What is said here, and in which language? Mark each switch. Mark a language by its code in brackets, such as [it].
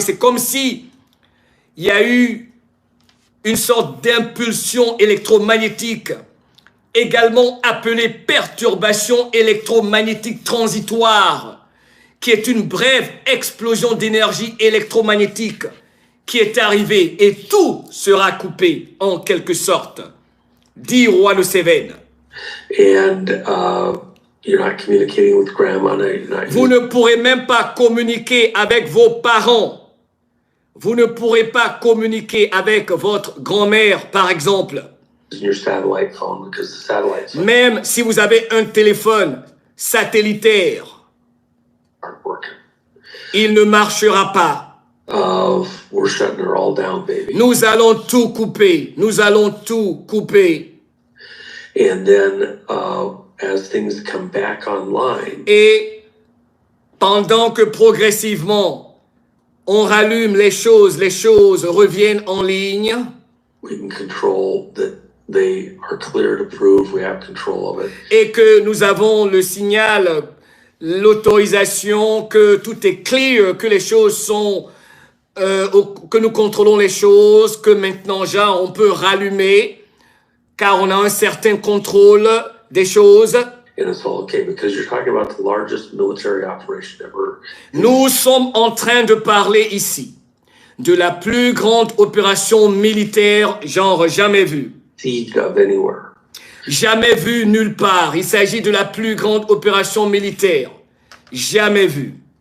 [fr] C'est comme si il y a eu une sorte d'impulsion électromagnétique, également appelée perturbation électromagnétique transitoire, qui est une brève explosion d'énergie électromagnétique qui est arrivée et tout sera coupé en quelque sorte, dit Roi de Cévennes. [en] And you're not communicating with grandma. [fr] Vous ne pourrez même pas communiquer avec vos parents. Vous ne pourrez pas communiquer avec votre grand-mère, par exemple. [en] Your satellite phone, because the satellites [fr] Même si vous avez un téléphone satellitaire, [en] aren't working. [fr] il ne marchera pas. [en] We're shutting her all down, baby. [fr] Nous allons tout couper. Nous allons tout couper. [en] And then, as things come back online, [fr] Et pendant que progressivement, on rallume les choses reviennent en ligne, [en] we can control that they are clear to prove we have control of it. [fr] et que nous avons le signal, l'autorisation, que tout est clair, que les choses sont, que nous contrôlons les choses, que maintenant, genre, on peut rallumer, car on a un certain contrôle des choses. [en] And it's all okay because you're talking about the largest military operation ever. [fr] Nous sommes en train de parler ici de la plus grande opération militaire, genre jamais vue. [en] Siege of anywhere. [fr] Jamais vue nulle part. Il s'agit de la plus grande opération militaire, jamais vue.